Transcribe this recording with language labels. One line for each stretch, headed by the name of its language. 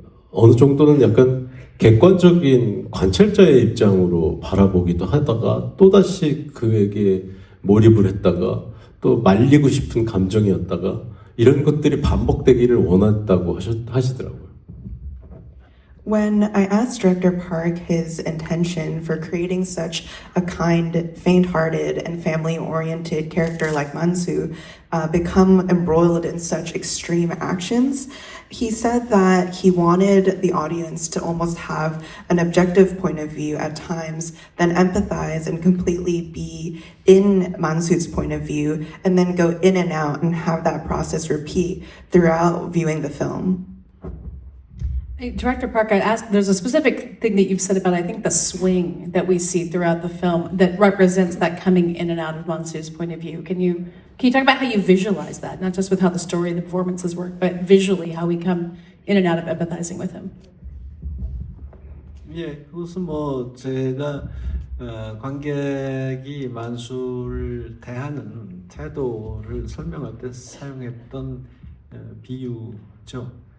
Korean: 어느 정도는 약간 객관적인 관찰자의 입장으로 바라보기도 하다가 또다시 그에게 몰입을 했다가 또 말리고 싶은 감정이었다가 이런 것들이 반복되기를 원했다고 하시더라고요.
English: When I asked Director Park his intention for creating such a kind, faint-hearted, and family-oriented character like Mansu become embroiled in such extreme actions, he said that he wanted the audience to almost have an objective point of view at times, then empathize and completely be in Mansu's point of view, and then go in and out and have that process repeat throughout viewing the film. Hey, Director Park, I'd ask, there's a specific thing that you've said about, I think, the swing that we see throughout the film that represents that coming in and out of Mansu's point of view. Can you talk about how you visualize that, not just with how the story and the performances work, but visually how we come in and out of empathizing with him?
Korean: 예, 그것은 뭐 제가 관객이 만수를 대하는 태도를 설명할 때 사용했던 비유죠.